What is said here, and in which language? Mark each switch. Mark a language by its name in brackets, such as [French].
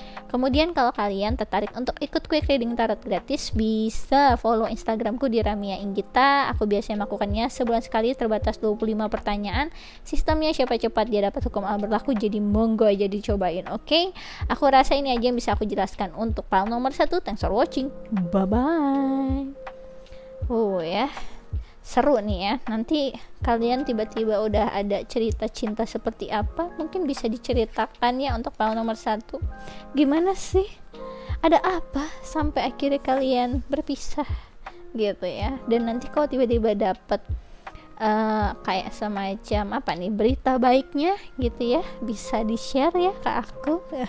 [Indonesian] Kemudian kalau kalian tertarik untuk ikut quick reading tarot gratis, bisa follow Instagramku di Ramia Inggita. Aku biasanya melakukannya sebulan sekali, terbatas 25 pertanyaan. Sistemnya siapa cepat dia dapat hukum alam berlaku, jadi monggo aja dicobain. Oke, aku rasa ini aja yang bisa aku jelaskan untuk file nomor 1. [English] Thanks for watching, bye bye. [Indonesian] Oh ya, seru nih ya. Nanti kalian tiba-tiba udah ada cerita cinta seperti apa, mungkin bisa diceritakan ya untuk file nomor 1. Gimana sih, ada apa sampai akhirnya kalian berpisah gitu ya. Dan nanti kalau tiba-tiba dapet kayak semacam apa nih, berita baiknya gitu ya, bisa di share ya ke aku.